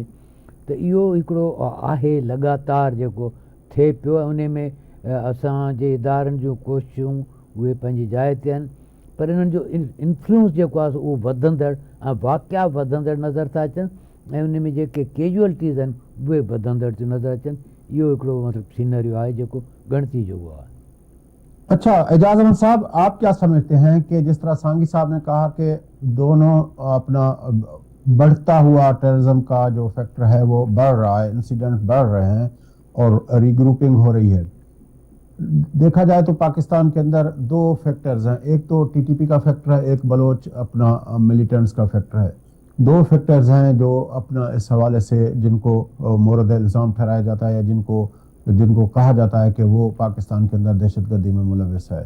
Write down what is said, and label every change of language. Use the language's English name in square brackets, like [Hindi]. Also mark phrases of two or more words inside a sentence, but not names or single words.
[Sindhi] त इहो हिकिड़ो आहे लॻातार जेको थिए पियो, ऐं उन में असांजे इदारनि जूं कोशिशूं उहे पंहिंजी जाइ ते आहिनि, पर इन्हनि जो इन्फ्लुएंस जेको आहे उहो वधंदड़ ऐं वाक़िआ वधंदड़ नज़र था अचनि, ऐं उन में जेके कैजुअलिटीज़ आहिनि उहे वधंदड़ थियूं नज़र अचनि। इहो हिकिड़ो मतिलबु सीनरियो आहे जेको ॻणिती जो आहे। [Urdu] اچھا اعجاز احمد صاحب، آپ کیا سمجھتے ہیں کہ جس طرح سانگی صاحب نے کہا کہ دونوں اپنا بڑھتا ہوا ٹیررزم کا جو فیکٹر ہے وہ بڑھ رہا ہے، انسیڈنٹ بڑھ رہے ہیں اور ری گروپنگ ہو رہی ہے، دیکھا جائے تو پاکستان کے اندر دو فیکٹرز ہیں، ایک تو ٹی ٹی پی کا فیکٹر ہے، ایک بلوچ اپنا ملیٹنٹس کا فیکٹر ہے، دو فیکٹرز ہیں جو اپنا اس حوالے سے جن کو مورد الزام ٹھہرایا جاتا ہے یا جن کو کہا جاتا ہے کہ وہ پاکستان کے اندر دہشت گردی میں ملوث ہے۔